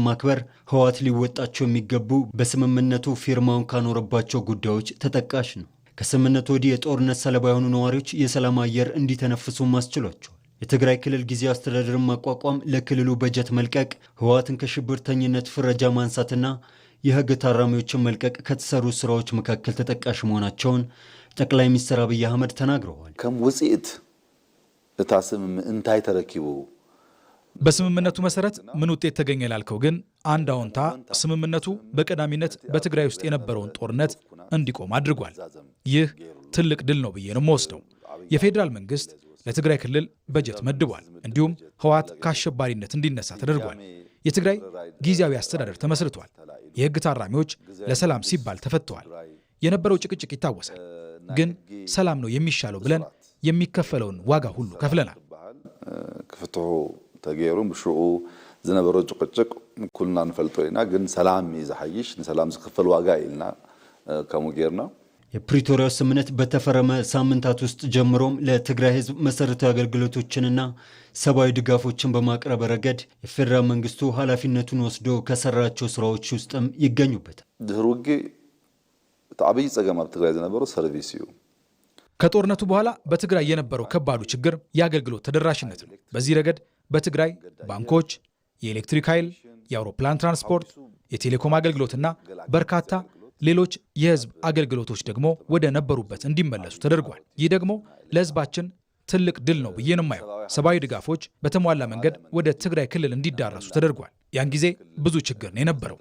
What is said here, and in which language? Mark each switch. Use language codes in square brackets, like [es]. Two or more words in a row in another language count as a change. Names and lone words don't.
[am] ማክበር ህወሓት ሊወጣቸው የሚገቡ በስምምነቱ ፊርማውን ካኖረባቸው ጉዳዮች ተጠቃሽ ነው። ከስምምነቱ ወዲህ የጦርነት ሰለባ የሆኑ ነዋሪዎች የሰላም አየር እንዲተነፍሱ ማስችሏቸዋል። የትግራይ ክልል ጊዜያዊ አስተዳደርን ማቋቋም፣ ለክልሉ በጀት መልቀቅ፣ ህወሓትን ከሽብርተኝነት ፍረጃ ማንሳትና የህግ ታራሚዎችን መልቀቅ ከተሰሩ ስራዎች መካከል ተጠቃሽ መሆናቸውን ጠቅላይ ሚኒስትር አብይ አህመድ ተናግረዋል። [ti] ከም ውጽኢት እታ ስምምነት እንታይ ተረኪቡ [am] በስምምነቱ መሰረት ምን ውጤት ተገኘ ላልከው ግን አንድ አዎንታ ስምምነቱ በቀዳሚነት በትግራይ ውስጥ የነበረውን ጦርነት እንዲቆም አድርጓል። ይህ ትልቅ ድል ነው ብዬ ነው የምወስደው። የፌዴራል መንግስት ለትግራይ ክልል በጀት መድቧል። እንዲሁም ህወሓት ከአሸባሪነት እንዲነሳ ተደርጓል። የትግራይ ጊዜያዊ አስተዳደር ተመስርቷል። የህግ ታራሚዎች ለሰላም ሲባል ተፈተዋል። የነበረው ጭቅጭቅ ይታወሳል። ግን ሰላም ነው የሚሻለው ብለን የሚከፈለውን ዋጋ ሁሉ ከፍለናል። [ti] ክፍትሑ ተገይሩ ብሽኡ ዝነበረ ጭቅጭቅ ኩልና ንፈልጦ ኢና፣ ግን ሰላም ይዝሐይሽ ንሰላም ዝክፈል ዋጋ ኢልና ከምኡ ጌርና [am] የፕሪቶሪያው ስምምነት በተፈረመ ሳምንታት ውስጥ ጀምሮም ለትግራይ ህዝብ መሰረታዊ አገልግሎቶችንና ሰብአዊ ድጋፎችን በማቅረብ ረገድ የፌዴራል መንግስቱ ኃላፊነቱን ወስዶ ከሰራቸው ስራዎች ውስጥም ይገኙበታል። [ti] ድህር ውግእ እቲ ዓብይ ፀገም ኣብ ትግራይ ዝነበሩ ሰርቪስ እዩ። [am] ከጦርነቱ በኋላ በትግራይ የነበረው ከባዱ ችግር የአገልግሎት ተደራሽነት ነው። በዚህ ረገድ በትግራይ ባንኮች፣ የኤሌክትሪክ ኃይል፣ የአውሮፕላን ትራንስፖርት፣ የቴሌኮም አገልግሎትና በርካታ ሌሎች የህዝብ አገልግሎቶች ደግሞ ወደ ነበሩበት እንዲመለሱ ተደርጓል። ይህ ደግሞ ለህዝባችን ትልቅ ድል ነው ብዬ ነው የማየው። ሰብአዊ ድጋፎች በተሟላ መንገድ ወደ ትግራይ ክልል እንዲዳረሱ ተደርጓል። ያን ጊዜ ብዙ ችግር ነው የነበረው።